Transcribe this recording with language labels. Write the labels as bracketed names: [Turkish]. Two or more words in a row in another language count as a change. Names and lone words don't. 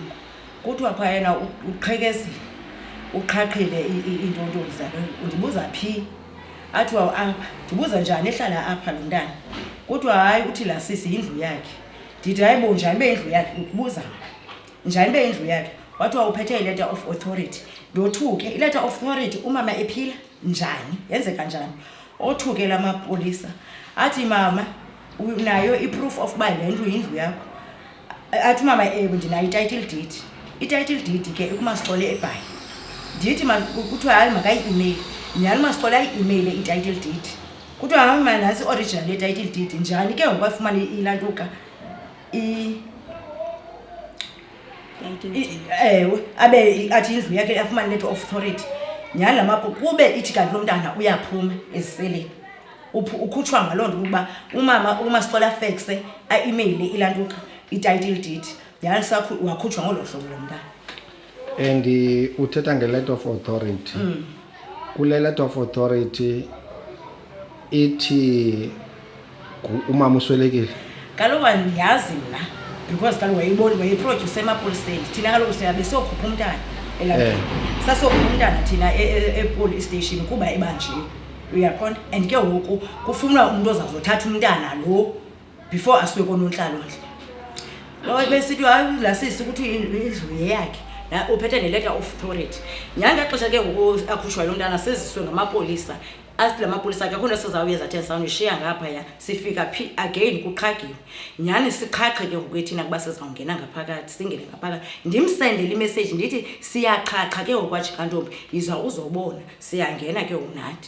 [Xhosa] Kuthiwa phayena uqhekezile, uqhaqhile iintonto zakhe. Undibuza phi? Athiwa apha. Ndibuza njani ehlala apha lo mntana? Kuthiwa hayi uthi la sisi yindlu yakhe. Ndithi hayi bo njani beyindlu yakhe? Ukubuza njani beyindlu yakhe? Wathiwa uphethe i- [English] letter of authority. [Xhosa] Ndothuke i- [English] letter of authority [Xhosa] umama ephila njani? Yenzeka njani? Othuke lamapolisa athi mama unayo i- [English] proof of [Xhosa] uba le ndlu yindlu yakho? Athi mama ndinayo i- [English] title deed. [Xhosa] I- [English] title deed [Xhosa] ke ukumasixole eBhayi. Ndithi kuthiwa hayi makayi-email. Nyhani masixole ayi-email i- [English] title deed. [Xhosa] Kuthiwa hayi mama nasi original ye- [English] title deed. [Xhosa] Njani ke ngoku afumane ilantuka abe athi indlu yakhe afumane [English] letter of authority. [Xhosa] Nyhani lamapo kube ithi kanti lo mntana uyaphuma eziseleni. Ukhutshwa ngaloo nto ukuba umama umasixole afexe a-email ilantuka i- [English] title deed. [Xhosa] Nyhani wakhutshwa ngolo hlobo lo mntana. And uthetha nge- [English] letter of authority. [Xhosa] Kule [English] letter of authority [Xhosa] ithi umama uswelekile. Kaloku andiyazi mna because kaloku wayiproduce emapoliseni. Thina kaloku siyabe siyokhupha umntana elantuka. Sasiyokhupha umntana thina e- [English] police station [Xhosa] kuba ebanjiwe. Uyaqonda? And ke ngoku kufunwa umuntu ozazothatha umntana lo before asiwe konontlalontle. Lo besithi hayi la sisi ukuthi indlu yakhe na uphethe ne- [English] letter of authority. [Xhosa] Nyanga xesha ke ngoku akhutshwa lo mntana seziswe ngamapolisa. Asithi lamapolisa akekho nto sizawuyenza athi sawunishiya ngapha ya sifika phi again kuqhagiwe. Nyhani siqhaqhe ke ngoku ethina kuba sizawungena ngaphakathi singene ngaphakathi. Ndimsendele imessage ndithi siyaqhaqha ke ngoku kwaJikantombi yiza uzobona siyangena ke unathi.